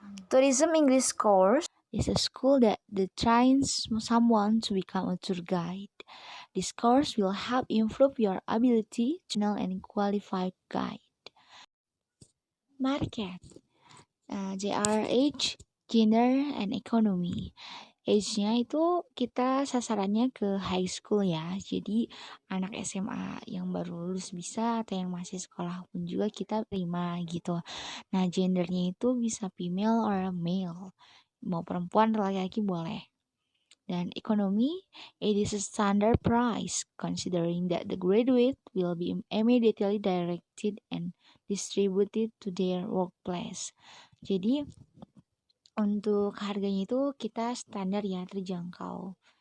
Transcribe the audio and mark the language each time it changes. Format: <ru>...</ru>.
<en>Tourism English course is a school that trains someone to become a tour guide. This course will help improve your ability to know and qualified guide. Market, JRH, gender, and economy.</en> <id>Age-nya itu kita sasarannya ke high school ya. Jadi anak SMA yang baru lulus bisa, atau yang masih sekolah pun juga kita terima gitu. Nah, gendernya itu bisa</id> <en>female or male.</en> <id>Mau perempuan atau laki-laki boleh. Dan ekonomi,</id> <en>it is a standard price considering that the graduate will be immediately directed and distributed to their workplace.</en> <id>Jadi untuk harganya itu kita standar ya, terjangkau.</id>